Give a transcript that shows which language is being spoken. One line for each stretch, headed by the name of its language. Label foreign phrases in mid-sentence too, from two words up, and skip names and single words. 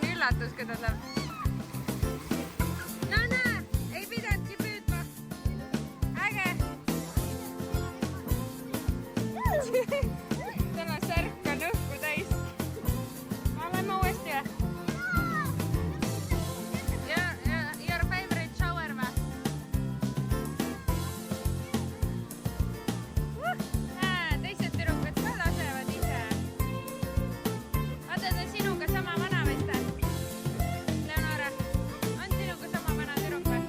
Estonian: üllatus, kui ta saab. No näe, ei pidanudki püüdma. Äge. Tema särk on õhku täis. Lähme uuesti või?
English: Your favorite shower
Estonian: või? Näe, teised tüdrukud ka lasevad ise. Vaata, ta on sinuga sama vana vist. Leonora, on sinuga sama vana tüdruk või?